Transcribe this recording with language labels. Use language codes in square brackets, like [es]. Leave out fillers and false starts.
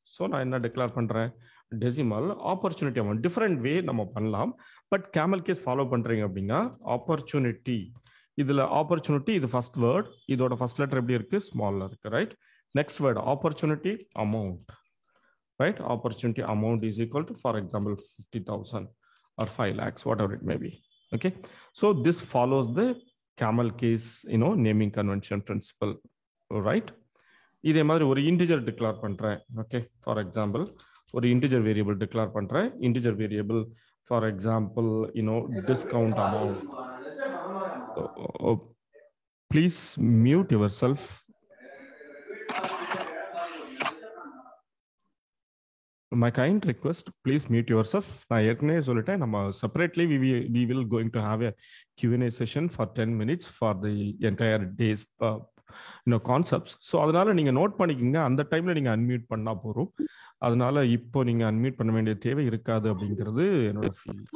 [ta] So நான் என்ன declare பண்ணுறேன், decimal. Opportunity amount different way நம்ம பண்ணலாம், பட் கேமல் கேஸ் ஃபாலோ பண்ணுறீங்க அப்படின்னா ஆப்பர்ச்சுனிட்டி, இதில் ஆப்பர்ச்சுனிட்டி இது ஃபர்ஸ்ட் வேர்ட், இதோட ஃபர்ஸ்ட் லெட்டர் எப்படி இருக்கு, ஸ்மால்ல இருக்கு, right? [en] Next word opportunity amount, right? Opportunity amount is equal to for example 50,000 or 5 lakhs, whatever it may be. Okay, so this follows the camel case naming convention principle, right? [ta] இதே மாதிரி ஒரு integer declare பண்றேன். Okay, for example ஒரு integer variable declare பண்றேன். [en] Integer variable for example discount amount. Please mute yourself. My kind request, please mute yourself. [ta] நான் ஏற்கனவே சொல்லிட்டேன், நம்ம separately [en] we will going to have a Q&A session for 10 minutes for the entire days concepts. [ta] So அதனால நீங்க note பண்ணிக்கோங்க, அந்த டைம்ல நீங்க அன்மியூட் பண்ணா போறோம். அதனால இப்போ நீங்க அன்மியூட் பண்ண வேண்டிய தேவை இருக்காது அப்படிங்கிறது என்னோட ஃபீல்.